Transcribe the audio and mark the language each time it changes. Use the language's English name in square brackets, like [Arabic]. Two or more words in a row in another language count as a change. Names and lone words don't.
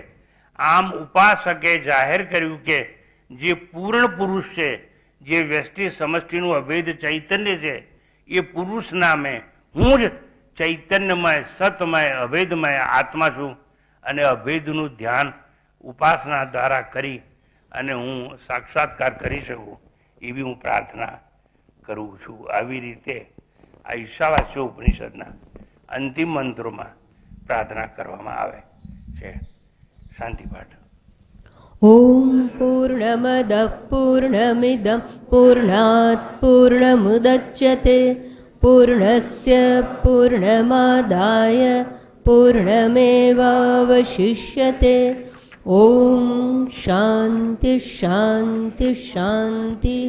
[Gujarati] આમ ઉપાસકે જાહેર કર્યું કે જે પૂર્ણ પુરુષ છે, જે વ્યષ્ટિ સમષ્ટિનું અભેદ ચૈતન્ય છે, એ પુરુષ નામે હું જ ચૈતન્યમય, સતમય, અભેદમય આત્મા છું અને અભેદનું ધ્યાન ઉપાસના દ્વારા કરી અને હું સાક્ષાત્કાર કરી શકું એવી હું પ્રાર્થના કરું છું. આવી રીતે આ ઈશાવાસ્ય ઉપનિષદના અંતિમ મંત્રોમાં પ્રાર્થના કરવામાં આવે છે. શાંતિપાઠ. [Sanskrit] ॐ पूर्णमदः पूर्णमिदं पूर्णात् पूर्णमुदच्यते पूर्णस्य पूर्णमादाय पूर्णमेवावशिष्यते. ॐ शान्ति शान्ति शान्तिः.